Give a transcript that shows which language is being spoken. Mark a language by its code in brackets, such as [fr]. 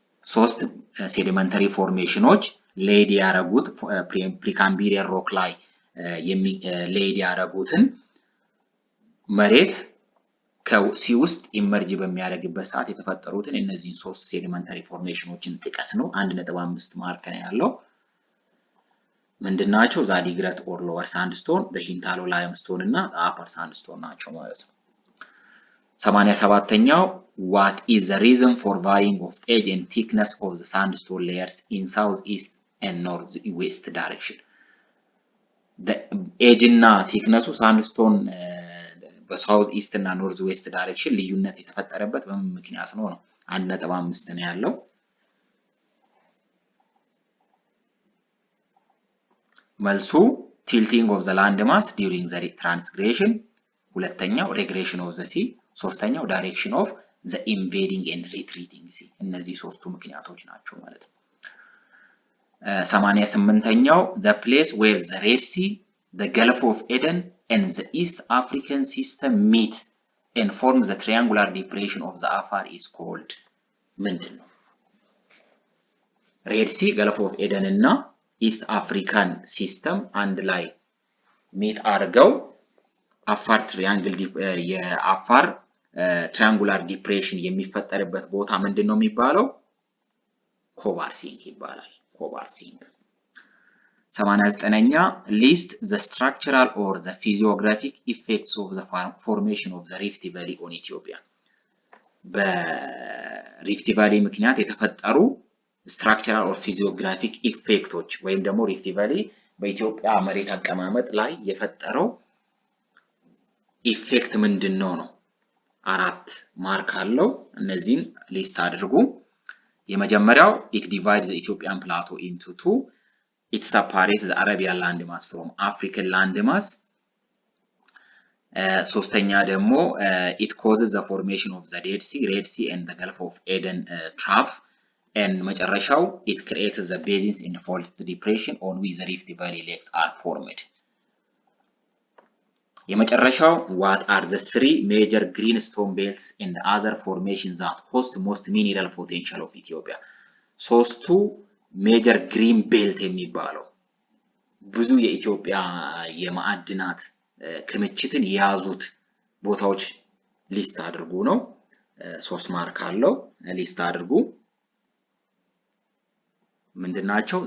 [am] 3 ሴዲመንተሪ ፎርሜሽኖች ሌድ ያረጉት ፕሪካምቢሪያን ሮክ ላይ ሌድ ያረጉትን መሬት ከሲ ውስጥ ኢመርጅ በሚያደርግበት ሰዓት የተፈጠሩትን እነዚህን 3 ሴዲመንተሪ ፎርሜሽኖችን ጥቀስ ነው። 1.5 ማርክ ነው ያለው። ምንድናቸው? ዛዲግራት ኦር ሎወር ሳንድስቶን፣ በሂንታሎ ላይምስቶን እና አፐር ሳንድስቶን ናቸው ማለት ነው። [en] 87ኛው what is the reason for varying of age and thickness of the sandstone layers in south east and north west direction? [am] the age እና thickness ሳንድስቶን በሳውዝ ኢስት እና ኖርዝ ዌስት ዳይሬክሽን ልዩነት የተፈጠረበት በምን ምክንያት ነው? 1.5 ነው ያለው። መልሱ [en] tilting of the land mass during the transgression፣ ሁለተኛው regression of the sea፣ ሶስተኛው direction of the invading and retreating sea። [am] እነዚህ 3ቱ ምክንያቶች ናቸው ማለት ነው። [en] 88ኛው the place where the Red Sea, the Gulf of Eden and the East African system meet and form the triangular depression of the Afar is called ምንድነው? [am] Red Sea, Gulf of Eden እና East African system አንድ ላይ ሚት አድርገው አፋር ትሪያንግል የአፋር triangular depression የሚፈጠርበት ቦታ ምንድነው የሚባለው? ኮባርሲንግ ይባላል። ኮባርሲንግ። 89ኛ [en] list the structural or the physiographic effects of the formation of the Rift Valley on Ethiopia። [am] በሪፍት ቫሊ ምክንያት የተፈጠሩ [en] structural or physiographic effects [am] ወይም ደግሞ ሪፍት ቫሊ በኢትዮጵያ መሬት አቀማመጥ ላይ የፈጠረው ኢፌክት ምንድነው ነው? 4 ማርክ አለው። እነዚህን ሊስት አድርጉ። የመጀመሪያው [en] it divides the Ethiopian plateau into 2. it separates the Arabian landmass from African landmass. [am] ሶስተኛ ደግሞ [en] it causes the formation of the Dead Sea, Red Sea and the Gulf of Eden trough. and መጨረሻው it creates the basins in fault depression on which the Rift Valley lakes are formed. የመጨረሻው what are the 3 major greenstone belts and the other formations that host most mineral potential of Ethiopia? [am] 3ቱ ሜጀር ግሪን ቤልት የሚባለው ብዙ የኢትዮጵያ የማዕድናት ክምችትን የያዙት ቦታዎች ሊስት አድርጉ ነው። 3 ማርክ አለው። ሊስት አድርጉ። ምንድናቸው?